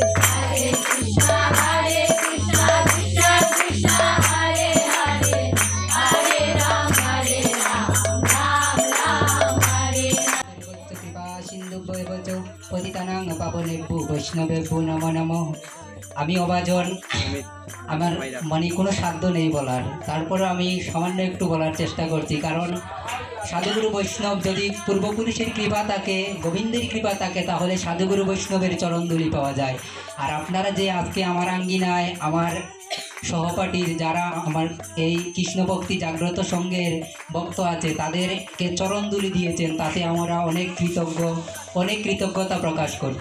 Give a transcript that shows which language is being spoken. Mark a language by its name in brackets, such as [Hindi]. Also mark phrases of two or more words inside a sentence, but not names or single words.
[Sanskrit] Hare Krishna, Hare Krishna, Krishna Krishna, Hare Hare, Hare Ram, Ram Ram, Hare কৃপা সিন্ধু পতিতানাং পাবনেভ্যো বৈষ্ণবেভ্যো নমো নমঃ। [Bangla] আমি অবাজন, আমার মানে কোনো সাধ্য নেই বলার, তারপরে আমি সামান্য একটু বলার চেষ্টা করছি। কারণ সাধুগুরু বৈষ্ণব যদি পূর্বপুরুষের কৃপা থাকে, গোবিন্দের কৃপা থাকে, তাহলে সাধুগুরু বৈষ্ণবের চরণধুলি পাওয়া যায়। আর আপনারা যে আজকে আমার আঙ্গিনায় আমার সহপাঠীর যারা আমার এই কৃষ্ণ ভক্তি জাগ্রত সংঘের ভক্ত আছে তাদেরকে চরণধুলি দিয়েছেন, তাতে আমরা অনেক কৃতজ্ঞতা প্রকাশ করছি।